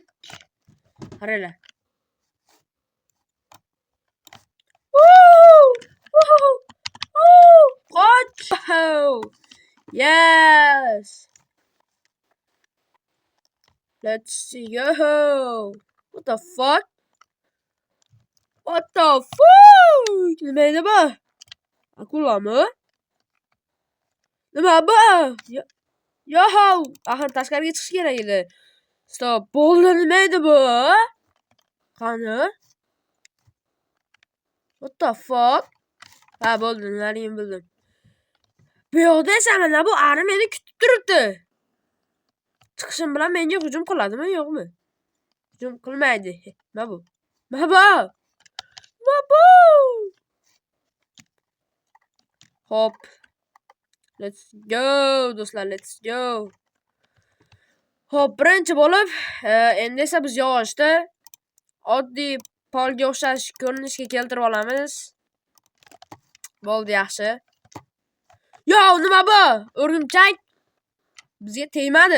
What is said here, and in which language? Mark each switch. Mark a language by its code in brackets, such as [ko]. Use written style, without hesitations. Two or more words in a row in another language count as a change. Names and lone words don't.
[uz] Qaranglar. Woo! Woo! Woo! Qoch! [en] Yes! Let's go! What the fuck? What the fuck? [uz] Nima edi bu? Akulami? Nima bu? Yoho! Axir tashqariga chiqish kerak edi. Stop. Bo'ldi, nima edi bu? Qani? [en] What the fuck? [uz] Ha, bo'ldi, nimaligini bildim. Bu yoqda esa mana bu ari meni kutib turibdi. Chiqishim bilan menga hujum qiladimi, yo'qmi? Hujum qilmaydi. Nima bu? Nima bu? Nima bu? Hop. [en] Let's go, do'stlar, let's go. [uz] Hop, birinchi bo'lib, endi esa biz yog'ochda oddiy polga o'xshash ko'rinishga keltirib olamiz. Bo'ldi, yaxshi. Yo, nima bu? O'rgimchak bizga tegmadi.